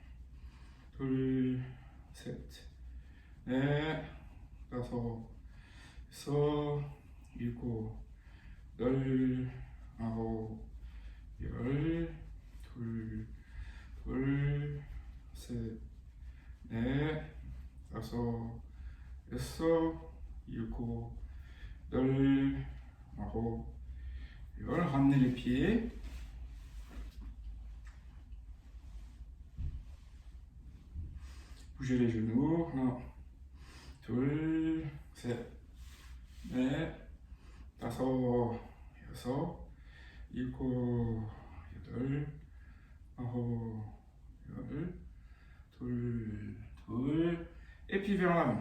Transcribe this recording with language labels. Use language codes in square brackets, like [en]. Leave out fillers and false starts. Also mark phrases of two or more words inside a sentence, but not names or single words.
[ko] 7, 8, 9, 여섯, 일곱, 여덟, 아홉, 열, 둘, 셋, 넷, 다섯, 여섯, 일곱, 여덟, 아홉, 열. [fr] Ramenez les pieds. Bougez les genoux. 1, 2, 7, 8, 5, 6, 7, 8, 9, 10, 2, et puis vers l'avant.